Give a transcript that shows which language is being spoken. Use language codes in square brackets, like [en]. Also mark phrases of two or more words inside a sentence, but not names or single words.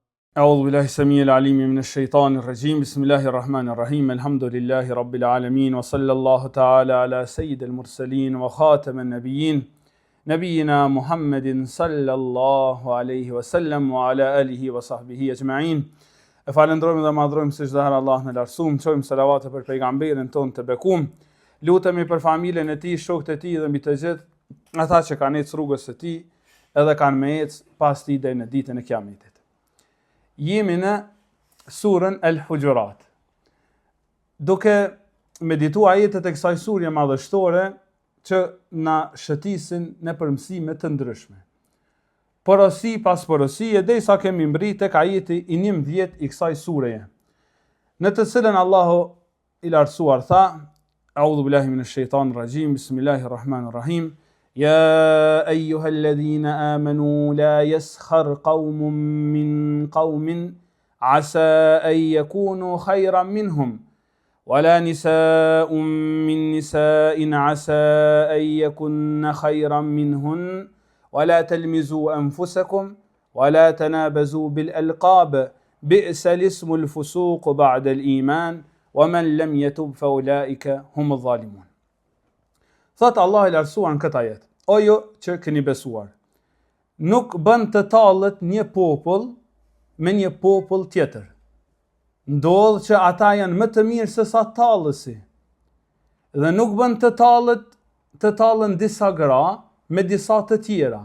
[ar] أعوذ بالله السميع العليم من الشيطان الرجيم بسم الله الرحمن الرحيم الحمد لله رب العالمين وصلى الله تعالى على سيد المرسلين وخاتم النبيين نبينا محمد صلى الله عليه وسلم وعلى آله وصحبه أجمعين. [sq] E falendrojmë dhe madhrojmë se çdo herë Allah në lartësuam, çojmë selavate për pejgamberin ton të bekuam. Lutemi për familjen e tij, shokët e tij dhe mbi të gjithë ata që kanë ecë rrugës së tij edhe kanë me ecë pas tij deri në ditën e Kiametit. Jemi në surën El-Hujurat, duke medituar ajetet e kësaj sure madhështore që na shëtisin në mësime të ndryshme. Porosi pas porosie, derisa kemi mbrit tek ajeti i 11 i kësaj sureje, në të cilën Allahu i lartësuar tha: [ar] أعوذ بالله من الشيطان الرجيم بسم الله الرحمن الرحيم. يا أيها الذين آمنوا لا يسخر قوم من قوم عسى أن يكونوا خيرا منهم ولا نساء من نساء عسى أن يكن خيرا منهن ولا تلمزوا أنفسكم ولا تنابزوا بالألقاب بئس الاسم الفسوق بعد الإيمان ومن لم يتب فأولئك هم الظالمون. [sq] Thot Allah i lartësuar në këtë ajet: O ju që keni besuar, nuk bën të tallet një popull me një popull tjetër. Ndodh që ata janë më të mirë se sa tallësi. Dhe nuk bën të tallen disa gra me disa të tjera.